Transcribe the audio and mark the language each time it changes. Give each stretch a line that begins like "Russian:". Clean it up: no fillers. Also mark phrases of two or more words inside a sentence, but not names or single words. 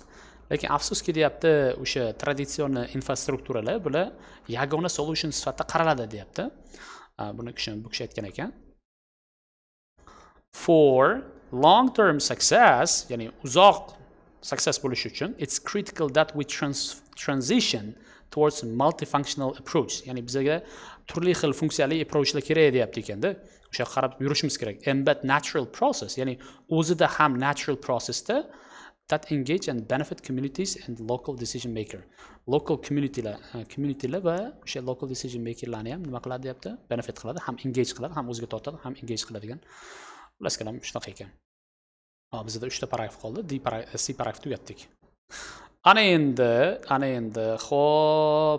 Uzbek: Lekin afsuski deyapti, o'sha traditsion infrastrukturalar bular yagona solution sifatida qaraladi deyapti. Buni bu kishi aytgan ekan.
English: For long-term success,
Uzbek: ya'ni uzoq success bo'lish uchun,
English: it's critical that we transition towards multifunctional approach.
Uzbek: Ya'ni bizga turli xil funksiyali approachlar kerak deyapti ekanda. O'sha qarab yurishimiz kerak.
English: Embed natural process,
Uzbek: ya'ni o'zida ham
English: natural processda that engage and benefit communities and local decision maker. Local communitylar
Uzbek: va o'sha
English: local decision makerlarni
Uzbek: ham nima qiladi deyapti? Benefit qiladi, ham engage qiladi, ham o'ziga tortadi, ham engage qiladigan. Xullas kalam shunaqa ekan. Bizda 3 ta paragraf qoldi. C paragraf tugatdik. Ana endi xo'p.